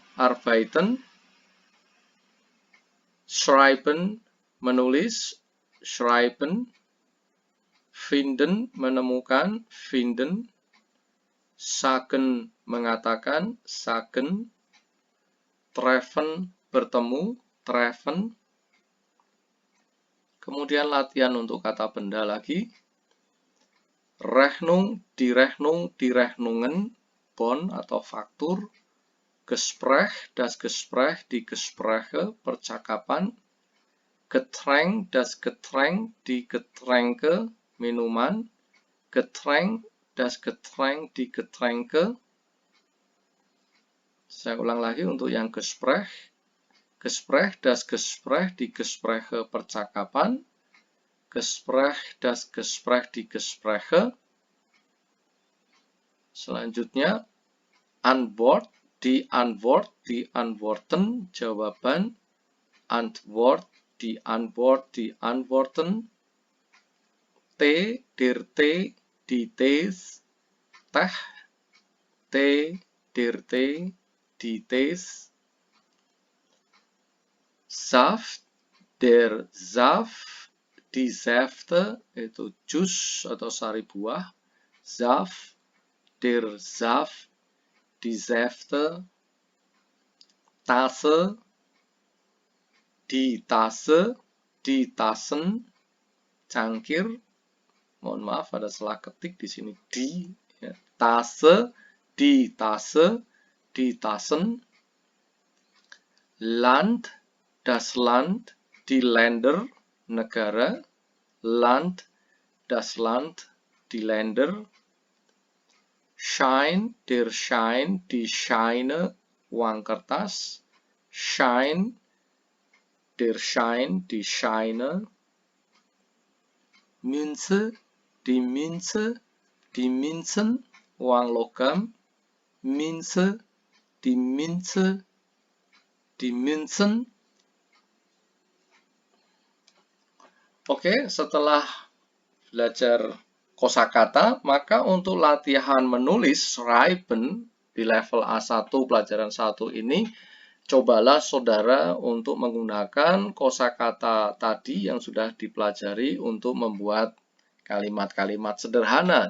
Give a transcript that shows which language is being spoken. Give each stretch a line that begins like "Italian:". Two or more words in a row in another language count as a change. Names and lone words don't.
German: Arbeiten. Schreiben, menulis. Schreiben. Finden, menemukan. Finden. Sagen, mengatakan. Sagen. Treffen,
Indonesian: bertemu. treffen. Kemudian latihan untuk kata benda lagi.
German: Rechnung, direchnungen,
Indonesian: bon atau faktur.
German: Gespräch, das Gespräch, die Gespräche, percakapan. Getränk, das Getränk, die Getränke, minuman. Getränk, das Getränk, die Getränke.
Indonesian: Saya ulang lagi untuk yang Gespräch.
German: Gespräch, das Gespräch, die Gespräche, percakapan. Gespräch, das Gespräch, die Gespräche. Selanjutnya, Antwort, die Antwort, die Antworten, jawaban. Antwort, die Antwort, die Antworten. Tee, der Tee, die Tees. Teh, Tee, der Tee, die Tees. Saft, der Saft, die Säfte,
Indonesian: itu jus atau sari buah.
German: Saft, der Saft, die Säfte. Tasse, die Tasse, die Tassen.
Indonesian: Cangkir, mohon maaf ada salah ketik di sini di. Ya.
German: Tasse, die Tasse, die Tassen. Land, das Land, die Länder, negara. Land, das Land, die Länder. Schein, der Schein, die Scheine,
Indonesian: uang kertas.
German: Schein, der Schein, die Scheine. Münze, die Münze, die Münzen,
Indonesian: uang logam.
German: Münze, die Münze, die Münzen.
Indonesian: Oke, setelah belajar kosakata, maka untuk latihan menulis schreiben di level A1 pelajaran 1 ini, cobalah saudara untuk menggunakan kosakata tadi yang sudah dipelajari untuk membuat kalimat-kalimat sederhana.